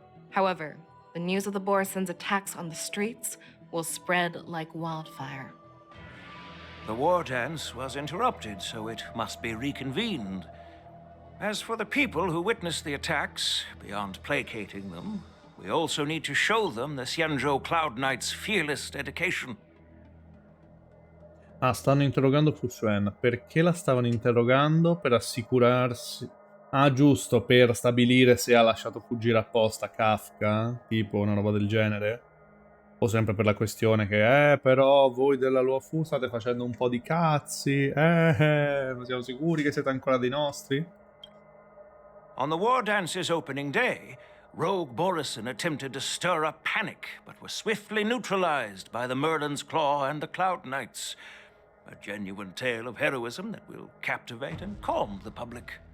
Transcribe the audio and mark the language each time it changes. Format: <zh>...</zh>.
<en>However, the news of the Borison's attacks on the streets will spread like wildfire. The war dance was interrupted, so it must be reconvened. As for the people who witnessed the attacks, beyond placating them, we also need to show them the Xianzhou Cloud Knight's fearless dedication.</en> <it>Ah, stanno interrogando Fushuen. Perché la stavano interrogando? Per assicurarsi... Ah, giusto, per stabilire se ha lasciato fuggire apposta Kafka? Tipo una roba del genere? O sempre per la questione che, però voi della Luofu state facendo un po' di cazzi? Non siamo sicuri che siete ancora dei nostri?</it> <en>On the war dance's opening day, Rogue Borison attempted to stir up panic, but was swiftly neutralized by the Merlin's Claw and the Cloud Knights. A genuine tale of heroism that will captivate and calm the public.</en>